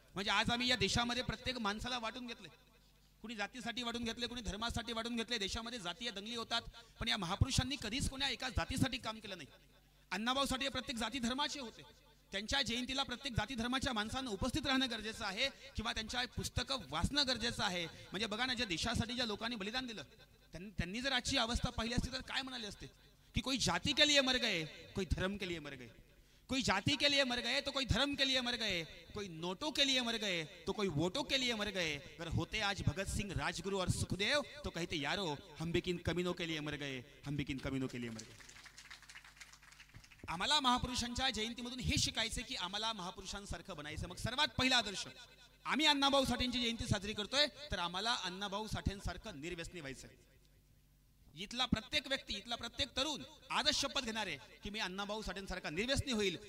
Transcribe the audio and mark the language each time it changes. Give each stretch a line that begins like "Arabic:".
Marathi: म्हणजे आज आम्ही या देशामध्ये प्रत्येक माणसाला वाटून घेतले. कुणी जातीसाठी वाटून घेतले, कुणी धर्मासाठी वाटून घेतले. देशामध्ये जातीय दंगली होतात, पण या महापुरुषांनी कधीच कोण्या एका जातीसाठी काम केलं नाही. अण्णाभाऊ साठे प्रत्येक जाती धर्माचे होते. त्यांच्या जयंतीला प्रत्येक जाती धर्माच्या माणसांना उपस्थित राहणं गरजेचं आहे किंवा त्यांच्या पुस्तकं वाचणं गरजेचं आहे. म्हणजे बघा ना, ज्या देशासाठी ज्या लोकांनी बलिदान दिलं त्यांनी जर आजची अवस्था पाहिली असती तर काय म्हणाले असते की
Hindi: कोई जाती के लिए मर गए, कोई धर्म के लिए मर गए, कोई जाति के लिए मर गए तो कोई धर्म के लिए मर गए, कोई नोटों के लिए मर गए तो कोई वोटों के लिए मर गए. अगर होते आज भगत सिंह, राजगुरु और सुखदेव तो कहते यारो हम भी किन कमीनों के लिए मर गए, हम भी किन कमीनों के लिए मर गए.
Marathi: आम्हाला महापुरुषांच्या जयंतीमधून हे शिकायचे की आम्हाला महापुरुषांसारखं बनायचं. मग सर्वात पहिला आदर्श, आम्ही अण्णाभाऊ साठेंची जयंती साजरी करतोय तर आम्हाला अण्णाभाऊ साठेंसारखं निर्व्यसनी व्हायचंय. इथला प्रत्येक व्यक्ती, इथला प्रत्येक तरुण आजच शपथ घेणार आहे की मी अण्णाभाऊ साठेंसारखा निर्व्यसनी होईल.